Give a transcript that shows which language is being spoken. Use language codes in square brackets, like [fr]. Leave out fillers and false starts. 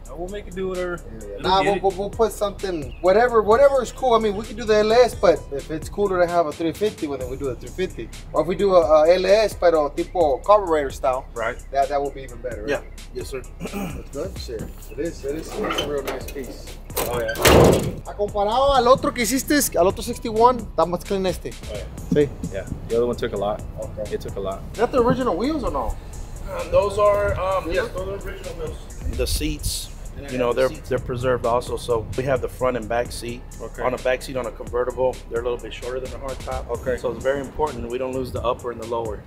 [en] We'll make it do whatever. Nah, we'll put something, whatever is cool. I mean, we can do the LS, but if it's cooler to have a 350, well, then we do a 350. Or if we do a LS, [es] pero tipo [en] carburetor style, Right. that will be even better. Right? Yeah. Yes, sir. That's good. Shit. It is a real nice piece. Oh, yeah. [es] A comparado al otro que hiciste, al otro 61, está más [en] clean [es] este. [en] Oh, yeah. [es] Sí. [en] Yeah. The other one took a lot. Okay. It took a lot. Is that the original wheels or no? Those are yes, those are original wheels. The seats, you know, they're preserved also. So we have the front and back seat. Okay. On the back seat on a convertible, they're a little bit shorter than the hardtop. Okay. So it's very important we don't lose the upper and the lower.